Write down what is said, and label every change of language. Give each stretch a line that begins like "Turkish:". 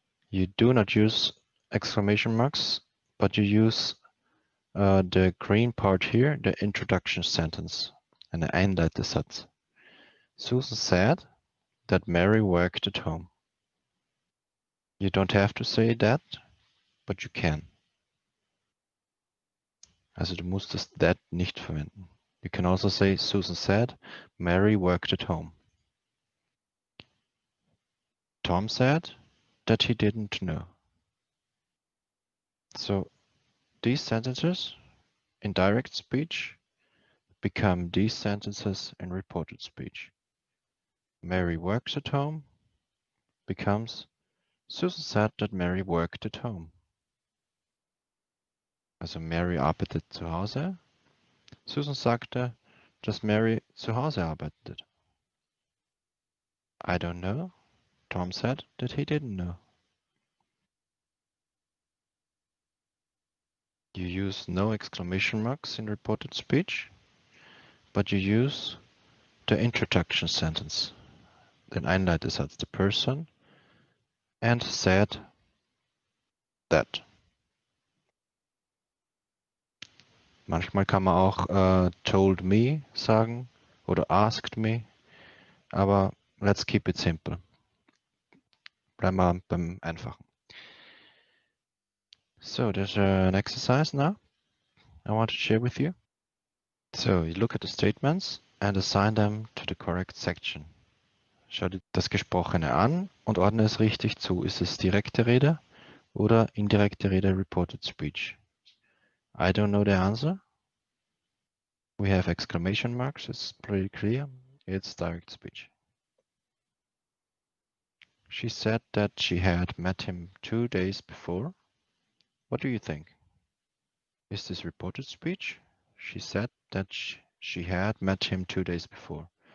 English: You do not use exclamation marks, but you use the green part here, the introduction sentence, and Einleitesatz. Susan said that Mary worked at home. You don't have to say that, but you can.
German: Also du musst das that nicht verwenden.
English: You can also say Susan said Mary worked at home. Tom said that he didn't know. So these sentences in direct speech become these sentences in reported speech. Mary works at home becomes Susan said that Mary worked at home.
German: Also Mary arbeitet zu Hause. Susan sagte, dass Mary zu Hause arbeitet.
English: I don't know. Tom said that he didn't know. You use no exclamation marks in reported speech, but you use the introduction sentence.
German: Den Einleitesatz,
English: the person, and said that.
German: Manchmal kann man auch
English: told me
German: sagen oder
English: asked me,
German: aber
English: let's keep it simple.
German: Bleiben wir beim Einfachen.
English: So there's an exercise now I want to share with you. So you look at the statements and assign them to the correct section.
German: Schau dir das Gesprochene an und ordne es richtig zu. Ist es direkte Rede oder indirekte Rede, reported speech?
English: I don't know the answer. We have exclamation marks. It's pretty clear. It's direct speech. She said that she had met him 2 days before. What do you think? Is this reported speech? She said that she had met him 2 days before.